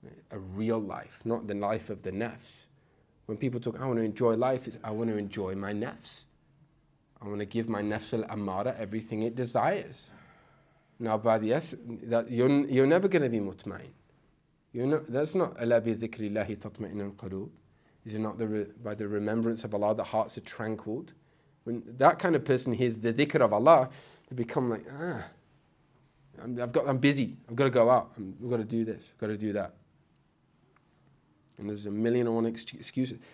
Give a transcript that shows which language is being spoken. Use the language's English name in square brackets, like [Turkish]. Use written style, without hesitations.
[English] A real life, not the life of the nafs. When people talk, I want to enjoy life, it's I want to enjoy my nafs. I want to give my nafs al-ammara everything it desires. Now, by the that you're never going to be mutmain. That's not [Arabic] أَلَا بِذِكْرِ اللَّهِ تَطْمَئِنُ الْقُلُوبِ. [English] Is it not by the remembrance of Allah the hearts are tranquiled? When that kind of person hears the dhikr of Allah, they become like, I'm busy. I've got to go out. I've got to do this. I've got to do that. And there's 1,000,001 excuses.